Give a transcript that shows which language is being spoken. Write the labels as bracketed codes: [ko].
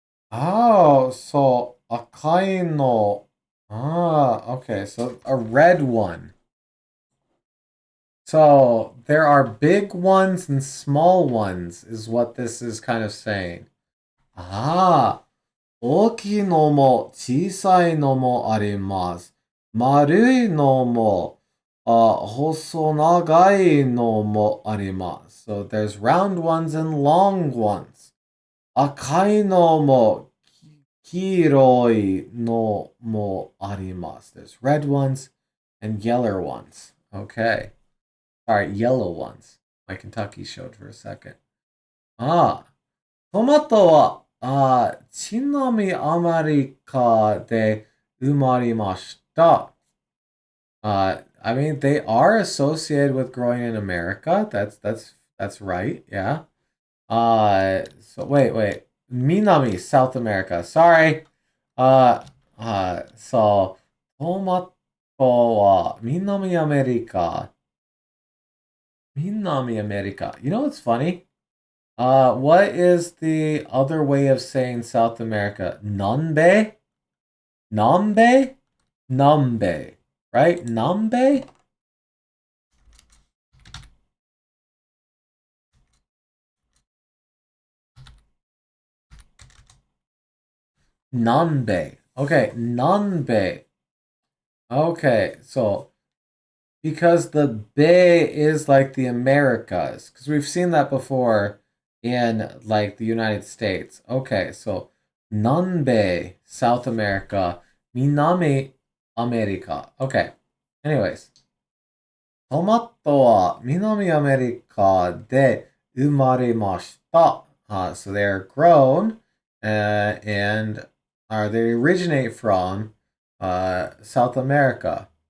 [en] Oh, so [ja] akai no. [en] Okay, so a red one. So there are big ones and small ones, is what this is kind of saying. [ja] 大きいのも小さいのもあります。丸いのも細長いのもあります。 [en] So there's round ones and long ones. [ja] 赤いのも黄色いのもあります. [en] There's red ones and yellow ones. Okay. Alright, yellow ones. My Kentucky showed for a second. [ja] トマトは南アメリカで生まれました。 [en] I mean, they are associated with growing in America. That's right. Yeah. So wait. Minami, South America. Sorry. [ja] So トマトは南アメリカ. [en] Minami America. You know what's funny? What is the other way of saying South America? Nambe? Nambe? Nambe. Right? Nambe? Nambe. Okay, Nambe. Okay, so because the Bay is like the Americas, because we've seen that before in like the United States. Okay, so Nanbe, South America, Minami America. Okay, anyways. [ja] トマトは南アメリカで生まれました。 [en] So they're grown and they originate from South America.